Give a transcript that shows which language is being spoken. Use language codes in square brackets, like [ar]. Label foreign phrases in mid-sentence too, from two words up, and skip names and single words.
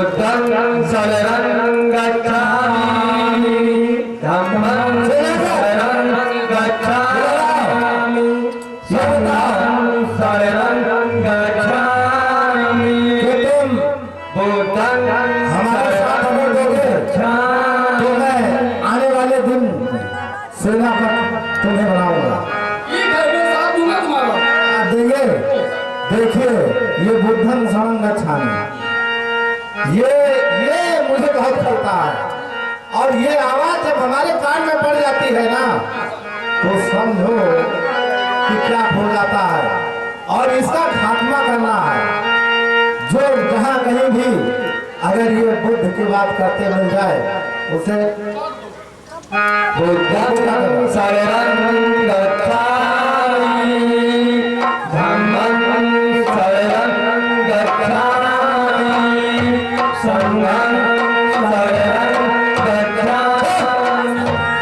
[pi] संघं शरणं गच्छामि धम्मं शरणं गच्छामि संघं शरणं गच्छामि बुद्धं [hi] हमारे साथ अगर दोगे तो मैं आने वाले दिन सेनापति तुम्हें बनाऊंगा। देंगे। देखिए ये [pi] बुद्धन शरण गच्छामि, [hi] ये मुझे बहुत पता है, और ये आवाज जब हमारे कान में पड़ जाती है ना तो समझो कि क्या हो जाता है, और इसका खात्मा करना है। जो जहाँ कहीं भी अगर ये बुद्ध की बात करते मिल जाए उसे [pi] बुद्धं शरणं गच्छामि धम्मं शरणं गच्छामि संघं शरणं गच्छामि।